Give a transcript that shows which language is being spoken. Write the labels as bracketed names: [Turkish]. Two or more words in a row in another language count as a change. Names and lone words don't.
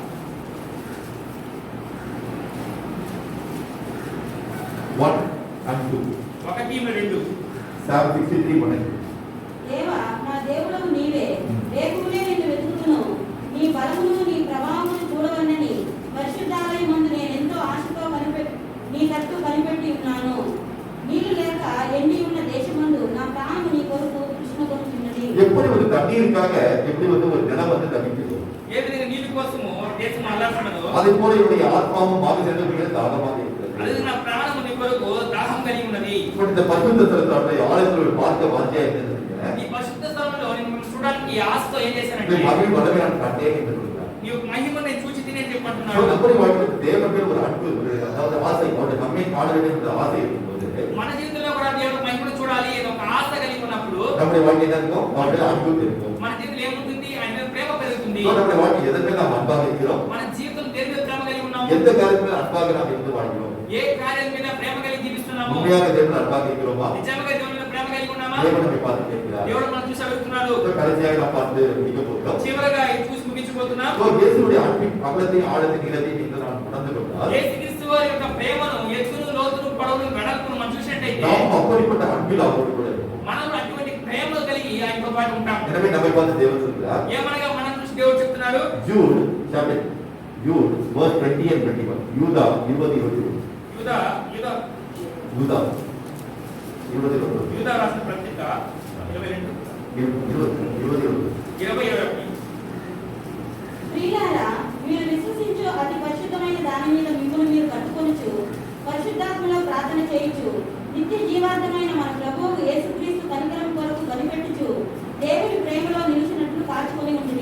[English] 1 and 2. 1-2. Psalm 63, 1 and 2. [Telugu] దేవా నా దేవుడవు నీవే, వేకువనే నిన్ను వెతుకుతును. నీ బలమును నీ ప్రభావమును చూడవలనని పరిశుద్ధాలయమందు నేనెంతో ఆశతో నీ తట్టు కనిపెట్టి ఉన్నాను. నీళ్లు లేక ఎండి ఉన్న దేశమందు నా ప్రాణము నీ కొరకు కృష్ణకొనుచున్నది. [Tamil] எப்படி ஒரு தண்ணீருக்காக எப்படி ஒரு நிலம் தவிக்கிறது, [Telugu] ఏ విధంగా నీళ్ళ కోసము దేశం అల్లాడుతున్నదో [Tamil] அதே போல என்னுடைய ஆத்மாவும் மாமிசங்கள் தாகமாக இருக்கிறது. [Telugu] అది నా ప్రాణము నీ కొరకు దాహం కలిగి ఉన్నది. [Tamil] இப்ப இந்த பரிசுத்த ஸ்தலத்தை ஆலயத்தில் பார்க்க வாஞ்சியா இருந்தது. [Telugu] ఈ పరిశుద్ధ స్థలంలో నేను చూడడానికి ఆశతో ఏం చేశానంటే [Tamil] மகிழ் வளமே நான் கண்டேன் என்று சொல்கிறார். [Telugu] నీ యొక్క మహిమను నేను చూచి తినే So, చెప్పంటున్నాడు. [Tamil] நம்முடைய வாழ்க்கையில் தேவன் மேல் ஒரு அன்பு, அதாவது ஆசை, அவருடைய நம்மை காண வேண்டும் என்ற ஆசை இருக்கும்போது [Telugu] మన జీవితంలో కూడా దేవుడు మహిమను చూడాలి అని ఒక ఆశ కలిగి ఉన్నప్పుడు [Tamil] நம்முடைய வாழ்க்கை என்ன இருக்கும்? அவருடைய அன்பு இருக்கும். [Telugu] మన జీవితంలో ఏముంటుంది? ఆయన మీద ప్రేమ పెరుగుతుంది. [Tamil] So, நம்முடைய வாழ்க்கை எதற்கு நாம் அன்பாக இருக்கிறோம்? [Telugu] మన జీవితం దేని మీద ప్రేమ కలిగి ఉన్నాము? [Tamil] எந்த காரியத்தில் அன்பாக நாம் இருந்து வாழ்கிறோம்? [Telugu] ఏ కార్యం మీద ప్రేమ కలిగి జీవిస్తున్నాము? [Tamil] உண்மையாக தேவன் அன்பாக இருக்கிறோமா? [Telugu] నిజంగా దేవుని మీద ప్రేమ కలిగి ఉన్నామా? [Tamil] தேவன் நம்மை பார்த்து கேட்கிறார். [Telugu] దేవుడు మనం చూసి అడుగుతున్నాడు. [Tamil] So, கடைசியாக நாம் பார்த்து முடிக்க போகிறோம். [Telugu] చివరగా ఇది చూసి ముగించబోతున్నాం. [Tamil] So, இயேசுவுடைய அன்பின் அகலத்தையும் ஆழத்தையும் நீளத்தையும் நீங்கள் நான் உணர்ந்து கொண்டால் [Telugu] యేసుక్రీస్తు వారి యొక్క ప్రేమను, ఎత్తును, లోతును, పొడవును, వెడల్పును మనం చూసినట్టయితే [Tamil] நாம் அப்படிப்பட்ட అన్பில் அவரோடு கூட இருப்போம். [Telugu] మనం అటువంటి ప్రేమలో కలిగి ఆయనతో పాటు ఉంటాం. [Tamil] எனவே நம்மை பார்த்து தேவன் சொல்கிறார். [Telugu] ఏమనగా మనం చూసి దేవుడు చెప్తున్నాడు. [English] Jude, chapter Jude, verse 20 and 21. [Tamil] யூதா 20 [Telugu] యూదా యూదా [Tamil] யூதா 20 [Telugu] యూదా రాసిన పత్రిక 22 20 ప్రియులారా, మీరు విశ్వసించు అతి పరిశుద్ధమైన దాని మీద మిమ్మల్ని మీరు కట్టుకొనుచు పరిశుద్ధాత్మలో ప్రార్థన చేయుచు నిత్య జీవార్థమైన మన ప్రభువు యేసుక్రీస్తు కనికరం కొరకు కనిపెట్టుచు దేవుని ప్రేమలో నిలిచినట్లు కాచుకొని ఉంటుంది.